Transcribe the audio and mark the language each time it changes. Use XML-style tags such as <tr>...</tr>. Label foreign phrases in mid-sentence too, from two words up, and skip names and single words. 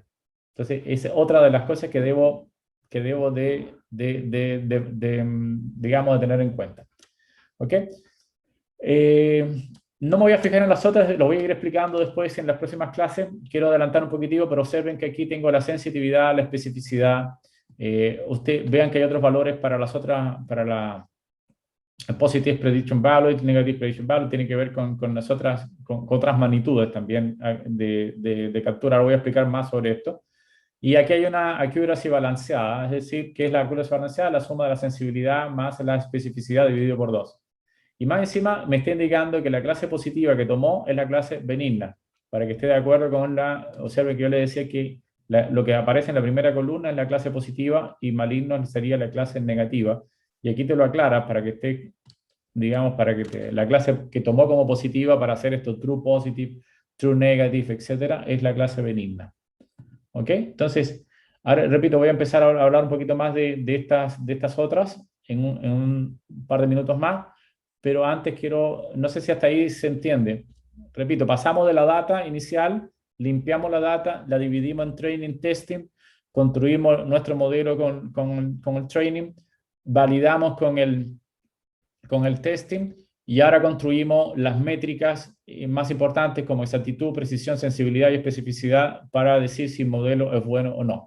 <es>Entonces, es otra de las cosas que debo digamos, de tener en cuenta. ¿Ok? No me voy a fijar en las otras, lo voy a ir explicando después en las próximas clases. Quiero adelantar un poquitito, pero observen que aquí tengo la sensitividad, la especificidad. Ustedes vean que hay otros valores para las otras, para la</es> <en>positive prediction value, negative prediction value,</en> <es>tiene que ver con las otras, con otras magnitudes también de captura. Ahora voy a explicar más sobre esto. Y aquí hay una accuracy balanceada, es decir, ¿qué es la accuracy balanceada? La suma de la sensibilidad más la especificidad dividido por 2. Y más encima me está indicando que la clase positiva que tomó es la clase benigna, para que esté de acuerdo con observe que yo le decía que lo que aparece en la primera columna es la clase positiva y maligno sería la clase negativa. Y aquí te lo aclara para que esté, digamos, para que la clase que tomó como positiva para hacer esto</es> <en>true positive, true negative,</en> <es>etcétera, es la clase benigna. ¿Ok? Entonces, Ahora, repito, voy a empezar a hablar un poquito más de estas otras en un par de minutos más, pero antes quiero, no sé si hasta ahí se entiende. Repito, pasamos de la data inicial, limpiamos la data, la dividimos en training, testing, construimos nuestro modelo con el training, validamos con el testing y ahora construimos las métricas más importantes como exactitud, precisión, sensibilidad y especificidad para decir si el modelo es bueno o no.</es>